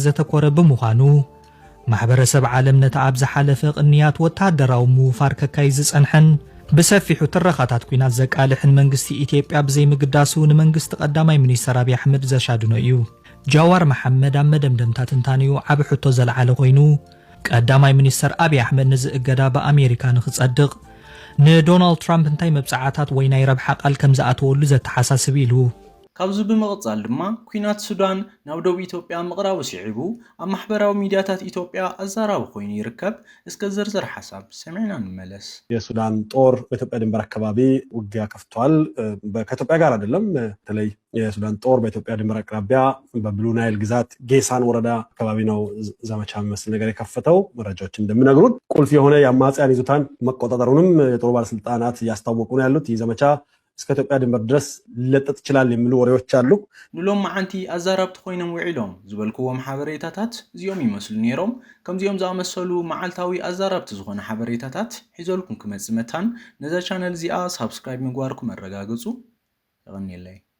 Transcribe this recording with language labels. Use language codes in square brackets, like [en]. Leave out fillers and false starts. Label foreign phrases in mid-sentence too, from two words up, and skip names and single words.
[ti] ዘተኮረ ብምዃኑ ማሕበረሰብ ዓለም ነቲ ኣብ ዝሓለፈ ቅንያት ወታደራዊ ምውፋር ከካይ ዝጸንሐን ብሰፊሑ ትረኻታት ኩናት ዘቃልሕን መንግስቲ ኢትዮጵያ ብዘይምግዳሱ ንመንግስቲ ቀዳማይ ሚኒስተር አብይ አሕመድ ዘሻድኖ እዩ ጃዋር መሐመድ ኣብ መደምደምታ ትንታንዩ ዓብ ሕቶ ዘለዓለ ኮይኑ ቀዳማይ ሚኒስተር አብይ አሕመድ ነዚ እገዳ ብኣሜሪካ ንኽጸድቕ ንዶናልድ ትራምፕ እንታይ መብጻዕታት ወይ ናይ ረብሓ ቃል ከም ዝኣተወሉ ዘተሓሳስብ ኢሉ ካብዚ ብምቕጻል ድማ ኩናት ሱዳን ናብ ደቡብ ኢትዮጵያ ምቕራቡ ሲዒቡ ኣብ ማሕበራዊ ሚድያታት ኢትዮጵያ ኣዛራቢ ኮይኑ ይርከብ እስከ ዝርዝር ሓሳብ ሰሚዕና ንመለስ [am] የሱዳን ጦር በኢትዮጵያ ድንበር አካባቢ ውጊያ ከፍቷል ከኢትዮጵያ ጋር አይደለም በተለይ የሱዳን ጦር በኢትዮጵያ ድንበር አቅራቢያ በብሉ ናይል ግዛት ጌሳን ወረዳ አካባቢ ነው ዘመቻ መስል ነገር የከፈተው መረጃዎች እንደሚነግሩት ቁልፍ የሆነ የአማጽያን ይዞታን መቆጣጠሩንም የጦር ባለስልጣናት ያስታወቁ ነው ያሉት ይህ ዘመቻ እስከ ኢትዮጵያ ድንበር ድረስ ሊለጠጥ ይችላል የሚሉ ወሬዎች አሉ [ti] ንሎም ማዓንቲ ኣዛራብቲ ኮይኖም ውዒሎም ዝበልክዎም ሓበሬታታት እዚኦም ይመስሉ ነይሮም ከምዚኦም ዝኣመሰሉ መዓልታዊ ኣዛራብቲ ዝኾነ ሓበሬታታት ሒዘልኩም ክመጽእ መታን ነዛ ቻነል እዚኣ ሳብስክራይብ ምግባርኩም ኣረጋግጹ ይቕኒለይ